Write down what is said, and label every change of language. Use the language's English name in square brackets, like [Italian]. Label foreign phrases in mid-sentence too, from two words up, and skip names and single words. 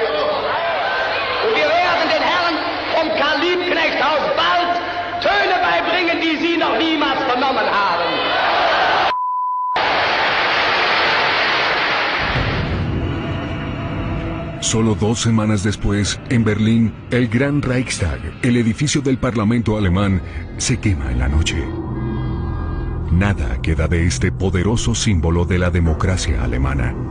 [German] Und wir werden den Herren vom Karl-Liebknecht-Haus bald Töne beibringen, die sie noch niemals vernommen haben. [Spanish] Solo 2 semanas después, en Berlín, el Gran Reichstag, el edificio del Parlamento alemán, se quema en la noche. Nada queda de este poderoso símbolo de la democracia alemana.